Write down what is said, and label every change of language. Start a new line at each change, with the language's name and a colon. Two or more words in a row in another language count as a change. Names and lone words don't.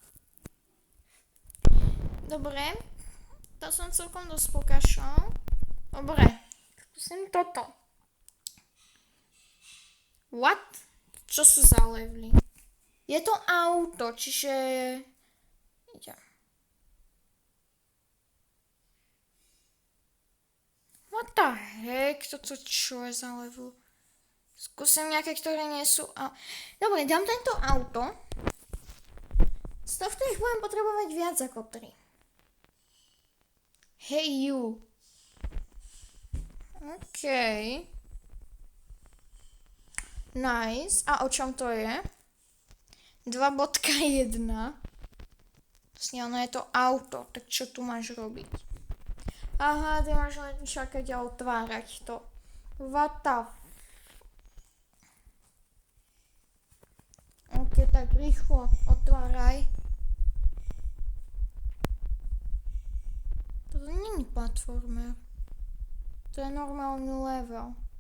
Slovak: Dobre. To som celkom dosť pokašal. Dobre. Skúsim toto. What? Čo sú za levely? Je to auto, čiže... Idem.
English: What the heck?
Slovak: Toto čo je za level? Skúsim nejaké, ktoré nie sú... Dobre, dám tento auto. Z tohto ich budem potrebovať viac ako 3.
English: Hey you. OK. Nice.
Slovak: A o čom to je? 2.1. Vlastne ono je to auto, tak čo tu máš robiť? Aha, ty máš len čakať a otvárať to.
English: What the OK,
Slovak: tak rýchlo otváraj. Toto nie je platformer. To je normálny level.